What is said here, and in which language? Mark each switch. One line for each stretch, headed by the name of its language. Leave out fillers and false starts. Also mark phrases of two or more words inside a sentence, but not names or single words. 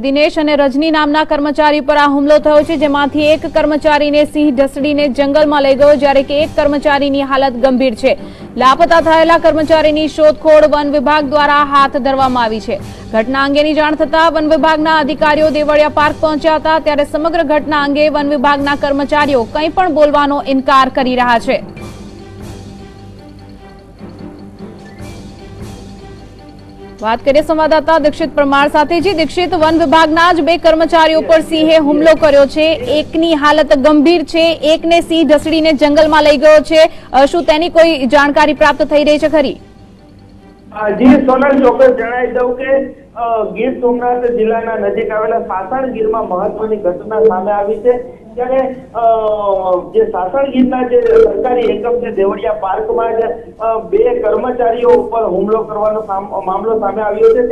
Gujarati: દિનેશ અને રજની નામના કર્મચારી પર આ હુમલો થયો છે, જેમાંથી એક કર્મચારીને સિંહ ઢસડીને જંગલમાં લઈ ગયો, જ્યારે કે એક કર્મચારીની હાલત ગંભીર છે। લાપતા થયેલા કર્મચારીની શોધખોળ વન વિભાગ દ્વારા હાથ ધરવામાં આવી છે। ઘટના અંગેની જાણ થતાં વન વિભાગના અધિકારીઓ દેવળિયા પાર્ક પહોંચ્યા હતા, ત્યારે સમગ્ર ઘટના અંગે વન વિભાગના કર્મચારીઓ કંઈ પણ બોલવાનો ઇનકાર કરી રહ્યા છે।
Hindi: बात करिए संवाददाता दीक्षित परमार साथे।
Gujarati: જી દીક્ષિત, વન વિભાગના જ 2 કર્મચારીઓ પર સિંહે હુમલો કર્યો છે, એકની હાલત ગંભીર છે, એકને સિંહ ઢસડીને જંગલમાં લઈ ગયો છે, શું તેની કોઈ જાણકારી પ્રાપ્ત થઈ રહી છે ખરી? जी सोनल, ચોક્કસ જણાવી દઉં કે ગીર સોમનાથ જિલ્લાના નજીક આવેલા સાસણગીરમાં મહત્વની ઘટના સામે આવી છે। ત્યારે જે સાસણગીરના જે સરકારી એકમ છે દેવળિયા પાર્કમાં જ 2 કર્મચારીઓ ઉપર હુમલો કરવાનો મામલો સામે આવ્યો છે।